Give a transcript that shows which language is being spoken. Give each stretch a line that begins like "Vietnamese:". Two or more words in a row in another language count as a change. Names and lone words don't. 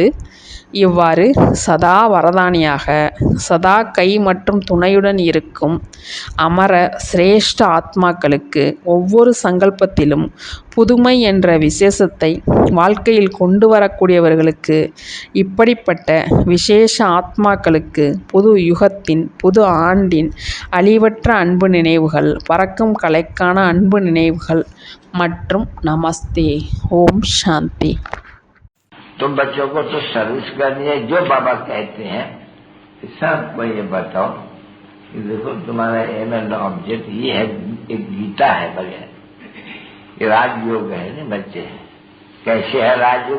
Tamil: இவ்வாறு சதா வரதானியாக சதா கை மற்றும் துணையுடன் இருக்கும் அமர சிரேஷ்ட ஆத்மாக்களுக்கு ஒவ்வொரு சங்கல்பத்திலும் புதுமை என்ற விசேஷத்தை வாழ்க்கையில் கொண்டு வரக்கூடியவர்களுக்கு இப்படிப்பட்ட விசேஷ ஆத்மாக்களுக்கு புது யுகத்தின் புது ஆண்டின் அழிவற்ற அன்பு நினைவுகள், பறக்கும் கலைக்கான அன்பு நினைவுகள் மற்றும் நமஸ்தே. ஓம் சாந்தி.
Hindi: तो बच्चों को तो सर्विस करनी है. जो बाबा कहते हैं सबको ये बताओ कि देखो तुम्हारा
English: aim and object
Hindi: ये है. एक गीता है बढ़िया. ये राजयोग है ना बच्चे. कैसे है राजयोग?